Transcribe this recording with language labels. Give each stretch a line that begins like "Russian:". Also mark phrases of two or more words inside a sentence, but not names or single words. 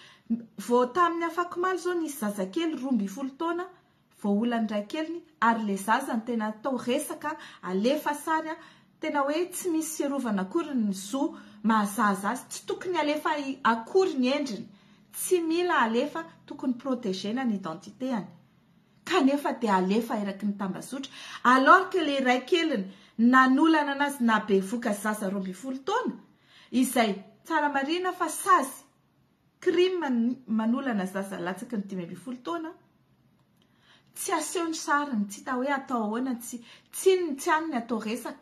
Malagasy: Vao tamin'ny afakomalo zao nisy zazakely 12 taona, vao olany iray keliny, ary le zaza ny tena atao resaka, alefa sary, tena hoe tsy misy fiarovana akory ny zo mahazaza azy, tsy tokony alefa akory ny endriny, tsy mila alefa, tokony protégena ny identitéany. Kanefa dia alefa eraky ny tambazotra,
French: alors que
Malagasy: le iray keliny nanolana anazy na be voka zaza 12 taona, izay tsara marina fa sazy crime manolana zaza latsaky ny 15 taona, tsy aseho ny sariny, tsy hita hoe atao ahoana, tsy aniny atao resaka.